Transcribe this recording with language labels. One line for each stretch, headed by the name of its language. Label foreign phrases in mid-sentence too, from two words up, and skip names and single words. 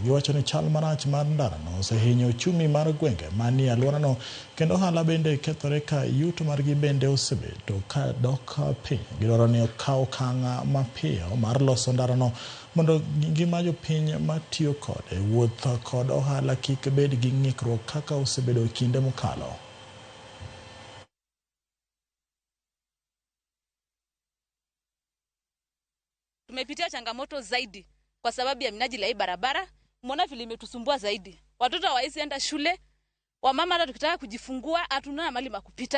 Luo (Kenya and Tanzania): Giwacho ni chal marach mar ndara no osehinyo uchumi mar gwenge manie alworano kendo ohala bende kethore ka yuto margi bende osebedo ka dok piny. Gidwaro ni okaw okang' mapiyo mar loso ndara no mondo ngima jopiny matiyo kode wuoth kod ohala kik bed gi ng'ikruok kaka osebedo e kinde mokalo.
Swahili: Tumepitia changamoto zaidi kwa sababu ya minajili ya hii barabara. Umeona vile imetusumbua zaidi. Watoto hawawezi enda shule. Wamama hata tukitaka kujifungua hatuna mahali pa kupita.